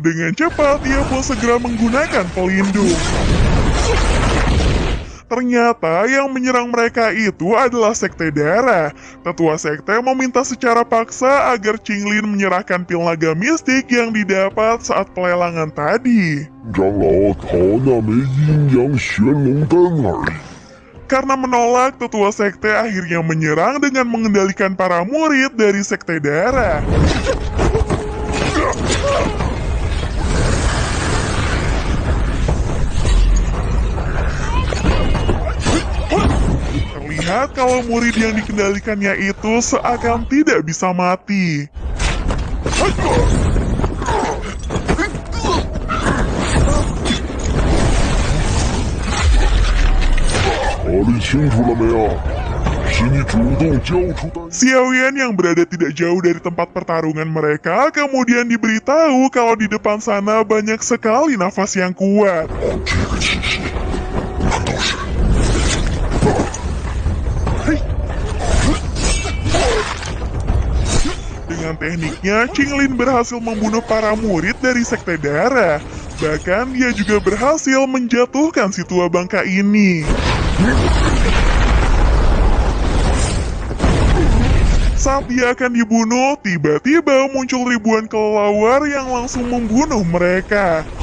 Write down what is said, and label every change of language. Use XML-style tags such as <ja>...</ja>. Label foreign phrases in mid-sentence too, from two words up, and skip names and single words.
<id>Dengan cepat, ia pun segera menggunakan pelindung. Ternyata yang menyerang mereka itu adalah sekte darah. Tetua sekte meminta secara paksa agar Qinglin menyerahkan pil naga mistik yang didapat saat pelelangan tadi.</id> <zh>长老讨那枚阴阳玄龙丹而已。</zh> <id>Karena menolak, tetua sekte akhirnya menyerang dengan mengendalikan para murid dari sekte darah. Terlihat kalau murid yang dikendalikannya itu seakan tidak bisa mati.</id> <zh>考虑清楚了没有？是你主动交出丹。</zh> <id>Xiao Yan yang berada tidak jauh dari tempat pertarungan mereka kemudian diberitahu kalau di depan sana banyak sekali nafas yang kuat.</id> <zh>这个气息，难道是？</zh> <id>Dengan tekniknya, Qinglin berhasil membunuh para murid dari sekte darah. Bahkan dia juga berhasil menjatuhkan si tua bangka ini. Saat dia akan dibunuh, tiba-tiba muncul ribuan kelelawar yang langsung membunuh mereka.</id>